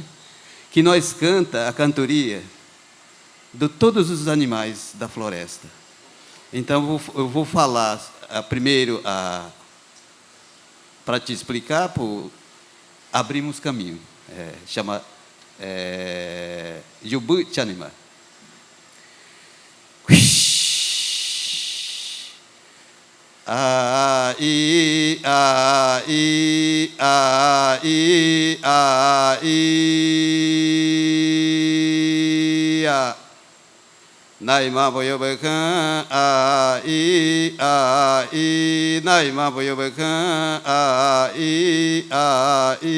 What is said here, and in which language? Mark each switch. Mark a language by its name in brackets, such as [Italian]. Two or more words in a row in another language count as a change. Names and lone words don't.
[Portuguese] Que nós canta a cantoria de todos os animais da floresta. Então eu vou falar primeiro para te explicar, abrimos caminho. Chama Yubu Chanima. A I a I a I a I a Nai ma boyo bekan a I a I Nai ma boyo bekan a I a